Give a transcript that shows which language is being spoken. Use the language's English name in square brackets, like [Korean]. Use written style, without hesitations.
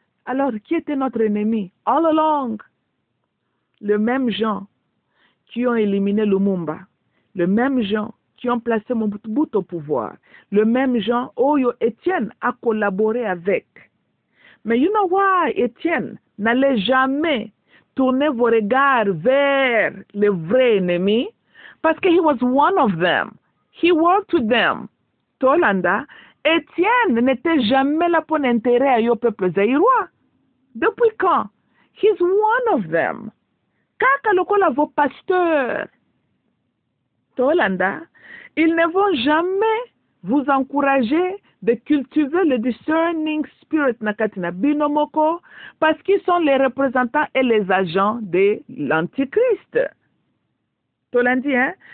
[French] Alors, qui était notre ennemi? [English] All along. [French] Le même gens qui ont éliminé Lumumba. Le même gens qui ont placé Mobutu au pouvoir. Le même gens, Oyo Étienne a collaboré avec. Mais [English] you know why [French] Étienne n'allait jamais tourner vos regards vers le vrai ennemi? Parce que [English] he was one of them. He worked with them. [French] Tolanda, Étienne n'était jamais là pour l'intérêt au peuple zaïrois. Depuis quand? [English] He's one of them. [Lingala] Kaka lokola [French] vos pasteurs. Tolanda, ils ne vont jamais vous encourager de cultiver le [English] discerning spirit [Lingala] nakatina binomoko [French] parce qu'ils sont les représentants et les agents de l'antichrist. Tolandi, hein?